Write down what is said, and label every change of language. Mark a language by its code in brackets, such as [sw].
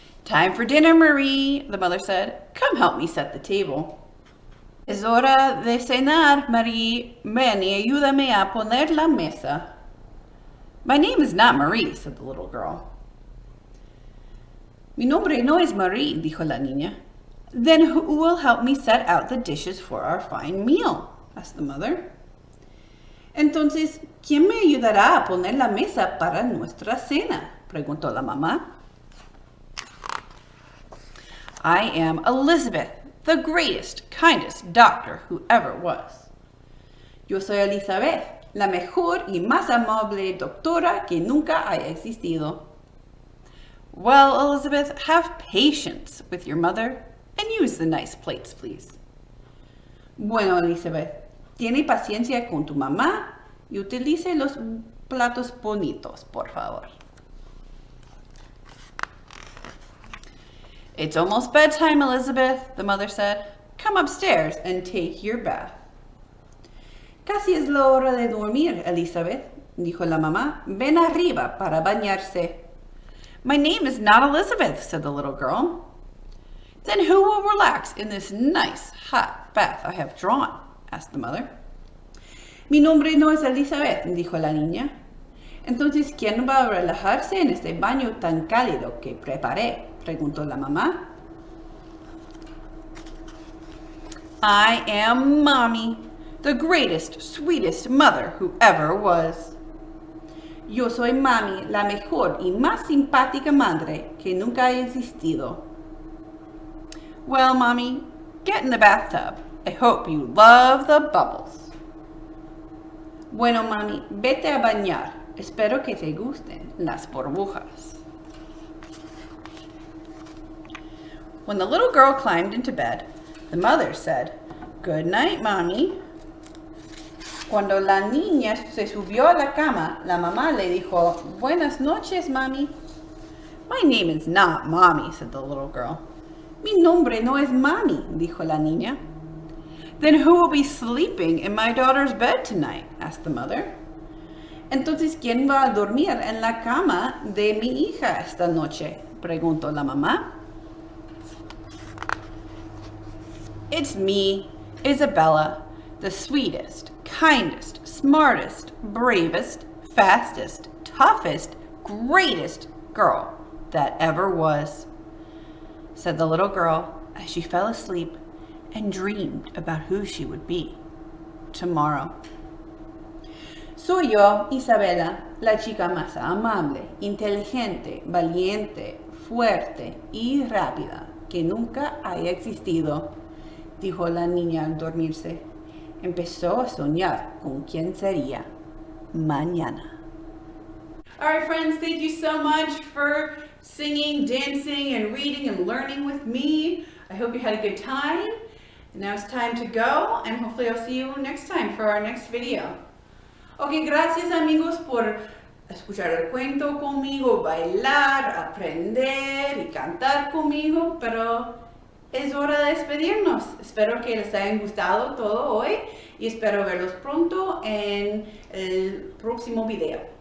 [en] Time for dinner, Marie, the mother said. Come help me set the table. [es] Es hora de cenar, Marie. Ven y ayúdame a poner la mesa. [en] My name is not Marie, said the little girl. [es] Mi nombre no es Marie, dijo la niña. [en] Then who will help me set out the dishes for our fine meal? Asked the mother. [es] Entonces, ¿quién me ayudará a poner la mesa para nuestra cena? Preguntó la mamá. [en] I am Elizabeth, the greatest, kindest doctor who ever was. [es] Yo soy Elizabeth, la mejor y más amable doctora que nunca haya existido. [en] Well, Elizabeth, have patience with your mother and use the nice plates, please. [es] Bueno, Elizabeth, tiene paciencia con tu mamá y utilice los platos bonitos, por favor. [en] It's almost bedtime, Elizabeth, the mother said. Come upstairs and take your bath. [es] Casi es la hora de dormir, Elizabeth, dijo la mamá. Ven arriba para bañarse. [en] My name is not Elizabeth, said the little girl. Then who will relax in this nice hot bath I have drawn? Asked the mother. [es] Mi nombre no es Elizabeth, dijo la niña. Entonces, ¿quién va a relajarse en este baño tan cálido que preparé? Preguntó la mamá. [en] I am Mommy, the greatest, sweetest mother who ever was. [es] Yo soy Mami, la mejor y más simpática madre que nunca haya existido. [en] Well, Mommy, get in the bathtub. I hope you love the bubbles. [es] Bueno, Mami, vete a bañar. Espero que te gusten las burbujas. [en] When the little girl climbed into bed, the mother said, Good night, Mommy. [es] Cuando la niña se subió a la cama, la mamá le dijo, Buenas noches, Mami. [en] My name is not Mommy, said the little girl. [es] Mi nombre no es Mami, dijo la niña. [en] Then who will be sleeping in my daughter's bed tonight? Asked the mother. [es] Entonces, ¿quién va a dormir en la cama de mi hija esta noche? Preguntó la mamá. [en] It's me, Isabella, the sweetest, kindest, smartest, bravest, fastest, toughest, greatest girl that ever was, said the little girl as she fell asleep and dreamed about who she would be tomorrow. [es] Soy yo, Isabela, la chica más amable, inteligente, valiente, fuerte y rápida que nunca haya existido, dijo la niña al dormirse. Empezó a soñar con quién sería mañana. [en] All right, friends, thank you so much for singing, dancing, and reading and learning with me. I hope you had a good time. Now it's time to go, and hopefully I'll see you next time for our next video. [es] Ok, gracias amigos por escuchar el cuento conmigo, bailar, aprender y cantar conmigo, pero es hora de despedirnos. Espero que les haya gustado todo hoy y espero verlos pronto en el próximo video.